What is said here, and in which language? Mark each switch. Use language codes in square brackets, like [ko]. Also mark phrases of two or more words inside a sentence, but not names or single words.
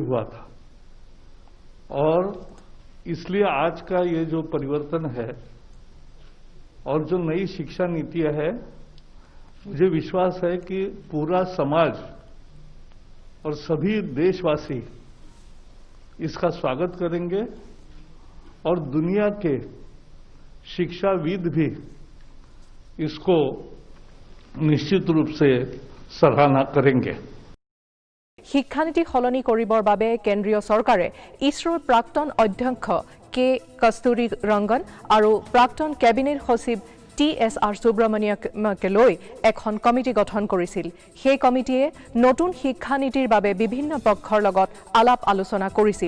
[hi] हुआ था और इसलिए आज का ये जो परिवर्तन है और जो नई शिक्षा नीतियां है, मुझे विश्वास है कि पूरा समाज और सभी देशवासी इसका स्वागत करेंगे और दुनिया के शिक्षाविद भी इसको निश्चित रूप से सराहना करेंगे। [as] শিক্ষানীতি সলনি কৰিবৰ বাবে কেন্দ্ৰীয় চৰকাৰে ইছৰোৰ প্ৰাক্তন অধ্যক্ষ কে কস্তুৰী ৰংগন আৰু প্ৰাক্তন কেবিনেট সচিব TSR সুব্ৰমণিয়ামকে লৈ এখন কমিটি গঠন কৰিছিল। সেই কমিটিয়ে নতুন শিক্ষানীতিৰ বাবে বিভিন্ন পক্ষৰ লগত আলাপ আলোচনা কৰিছিল।